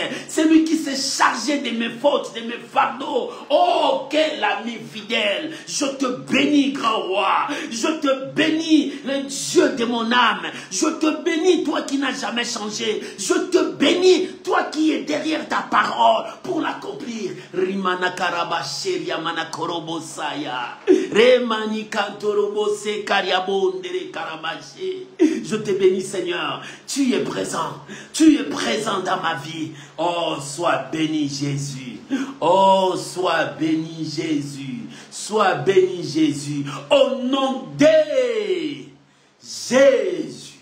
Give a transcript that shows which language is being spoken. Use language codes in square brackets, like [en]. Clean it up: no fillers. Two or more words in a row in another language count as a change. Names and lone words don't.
[fr] C'est lui qui s'est chargé de mes fautes, de mes fardeaux. Oh, quel ami fidèle. Je te bénis, grand roi. Je te bénis, le Dieu de mon âme. Je te bénis, toi qui n'as jamais changé. Je te bénis, toi qui es derrière ta parole pour l'accomplir. Rimana karaba sheria mana korobosaya. Je te bénis, Seigneur. Tu es présent. Tu es présent dans ma vie. Oh, sois béni, Jésus. Oh, sois béni, Jésus. Sois béni, Jésus. Au nom de Jésus.